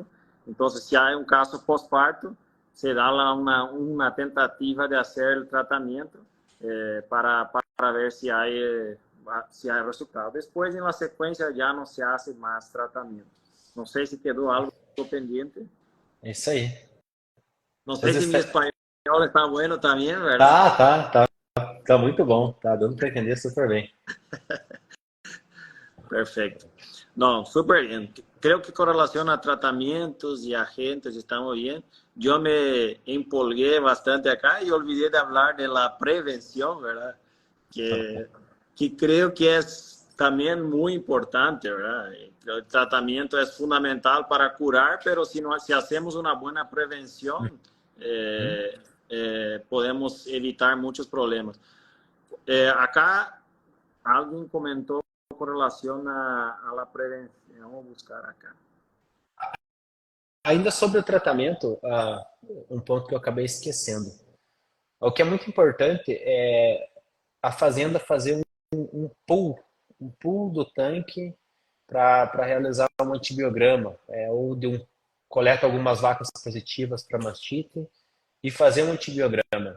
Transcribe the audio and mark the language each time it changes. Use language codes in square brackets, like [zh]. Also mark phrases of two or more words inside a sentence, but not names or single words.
[es] Entonces, si hay un caso postparto, se da una tentativa de hacer el tratamiento para ver si hay resultado. Después, en la secuencia, ya no se hace más tratamiento. No sé si quedó algo pendiente. [pt] É isso aí. [es] No sé [pt] Os [es] si mi estre- español está bueno también, ¿verdad? [pt] tá muito bom. Tá dando para entender super bem. [es] Perfecto. No, súper bien. Creo que con relación a tratamientos y agentes estamos bien. Yo me empolgué bastante acá y olvidé de hablar de la prevención, ¿verdad? Que, que creo que es también muy importante, ¿verdad? El tratamiento es fundamental para curar, pero si hacemos una buena prevención, podemos evitar muchos problemas. Acá alguien comentó con relación a la prevención. Vamos a buscar acá. [pt] Ainda sobre o tratamento, um ponto que eu acabei esquecendo. O que é muito importante é a fazenda fazer um pool do tanque para realizar um antibiograma, ou coleta algumas vacas positivas para mastite e fazer um antibiograma.